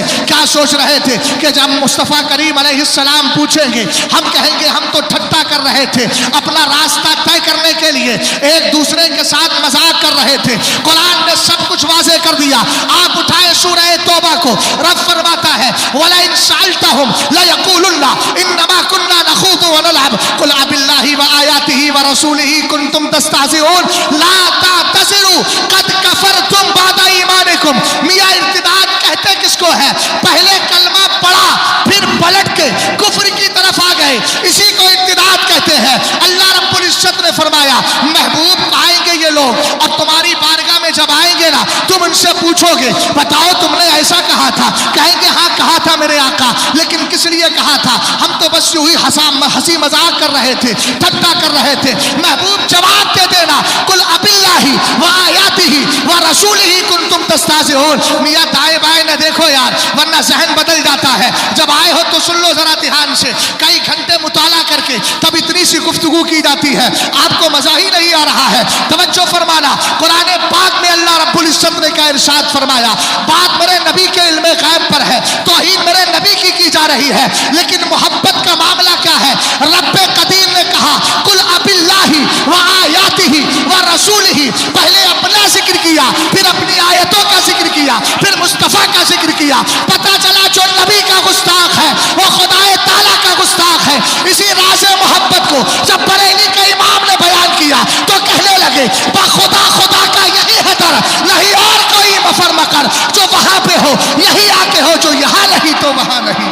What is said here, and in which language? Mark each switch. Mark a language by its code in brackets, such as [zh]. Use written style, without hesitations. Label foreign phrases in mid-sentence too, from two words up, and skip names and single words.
[ur] کیا سوچ رہے تھے کہ جب مصطفیٰ کریم علیہ السلام پوچھیں گے ہم کہیں گے ہم تو ٹھٹھا کر رہے تھے، اپنا راستہ طے کرنے کے لیے ایک دوسرے کے ساتھ مذاق کر رہے تھے. قرآن نے سب کچھ واضح کر دیا. آپ اٹھائے سورہ توبہ کو، رب فرماتا ہے [ar] ولئن سألتهم ليقولن إنما كنا نخوض ونلعب قل أبالله وآياته ورسوله كنتم تستهزئون لا تعتذروا قد كفرتم بعد إيمانكم. [ur] میاں ارتداد کہتے کس کو ہے؟ پہلے کلمہ پڑھا پھر پلٹ کے کفر کی طرف آ گئے، اسی کو ارتداد کہتے ہیں. اللہ رب العزت نے فرمایا محبوب آئیں گے یہ لوگ، دینا. تم ان سے پوچھو گے بتاؤ تم نے ایسا کہا تھا، کہیں گے ہاں کہا تھا میرے آقا، لیکن کس لیے کہا تھا? ہم تو بس یوں ہی ہنسی مذاق کر رہے تھے، ٹھٹھا کر رہے تھے. محبوب جواب دے دینا, [ar] قل أبالله وآياته ورسوله كنتم تستهزئون. [ur] میاں دائیں بائیں نہ دیکھو یار، ورنہ ذہن بدل جاتا ہے. جب آئے ہو تو سن لو ذرا دھیان سے، کئی گھنٹے مطالعہ کر کے تب اتنی سی گفتگو کی جاتی ہے، آپ کو مزہ ہی نہیں آ رہا ہے. توجہ فرمانا، قرآن پاک میں اللہ رب العزت نے کیا ارشاد فرمایا، بات میرے نبی کے علم غیب پر ہے، توحید میرے نبی کی جا رہی ہے، لیکن محبت کا معاملہ کیا ہے? ربِ قدیر نے کہا [ar] قل أبالله وآياته ورسوله, [ur] پہلے اپنا ذکر کیا، پھر اپنی آیتوں کا ذکر کیا، پھر مصطفیٰ کا ذکر کیا. پتا چلا جو نبی کا گستاخ ہے وہ خدائے تعالیٰ کا گستاخ ہے. اسی رازِ محبت کو جب بریلی کے امام نے بیان کیا تو کہنے لگے خدا خدا کا یہی ہے در، نہیں اور کوئی مفر مقر، جو وہاں پہ ہو یہی آ کے ہو، جو یہاں نہیں تو وہاں نہیں.